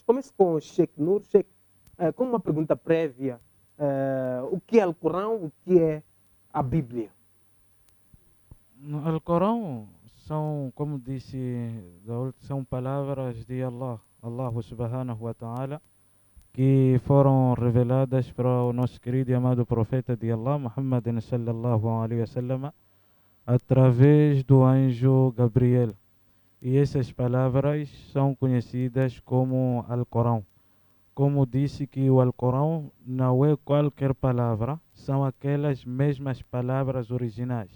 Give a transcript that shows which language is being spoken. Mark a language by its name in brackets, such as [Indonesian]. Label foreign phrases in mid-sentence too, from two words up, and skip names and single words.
[Portuguese] Começo com o Sheikh Nur. Sheikh, com uma pergunta prévia, o que é Alcorão, o que é a Bíblia? No Alcorão são, como disse, são palavras de Allah, [Arabic] الله سبحانه وتعالى, [Portuguese] que foram reveladas para o nosso querido e amado profeta de Allah, Muhammad [Arabic] صلى الله عليه وسلم, [Portuguese] através do anjo Gabriel. E essas palavras são conhecidas como Alcorão. Como disse que o Alcorão não é qualquer palavra, são aquelas mesmas palavras originais.